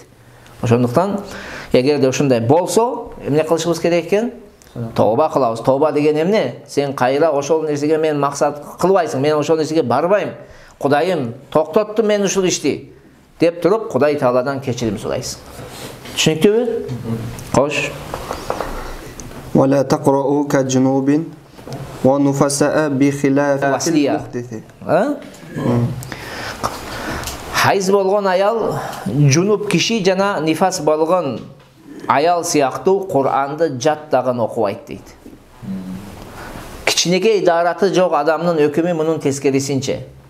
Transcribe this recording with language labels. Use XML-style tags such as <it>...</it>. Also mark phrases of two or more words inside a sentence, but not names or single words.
<ky>Ошондуктан эгерде ушундай болсо, эмне кылышыбыз керек экен? Тооба кылабыз. Тооба деген эмне? Сен кайра ошол нерсеге мен максат кылбайсың, мен ошол нерсеге барбайм. Кудайым, токтоттум мен ушул ишти деп туруп, Кудай Тааладан кечирим сурайсың. Түшүнүктүүбү? Кош.</ky> <ar>ولا تقرأوا كجنوب ونفساء بخلاف المحدث.</ar> <ky>Хайз болгон аял, жунуп киши жана нифас болгон аял сыяктуу Кур'анды жаттаган окубайт дейт. Кичинекей дараты жок адамдын өкүмү мунун тескерисинче.</ky>